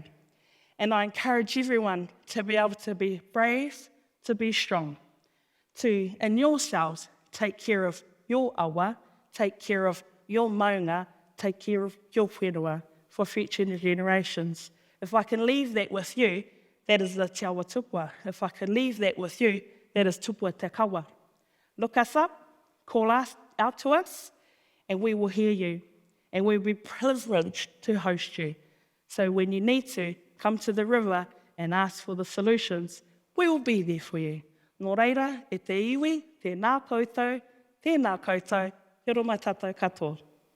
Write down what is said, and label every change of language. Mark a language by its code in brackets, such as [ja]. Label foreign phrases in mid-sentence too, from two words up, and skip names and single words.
[en] And I encourage everyone to be able to be brave, to be strong, to, in yourselves, take care of your awa, take care of your maunga, take care of your whenua for future generations. If I can leave that with you, that is the Te Awa Tupua. If I can leave that with you, that is [mi] tupua te kawa. [en] Look us up, call us out to us, and we will hear you. And we'll be privileged to host you. So when you need to, come to the river and ask for the solutions. We will be there for you. [mi] Nō reira, e te iwi, tēnā koutou, te roma tātou katoa.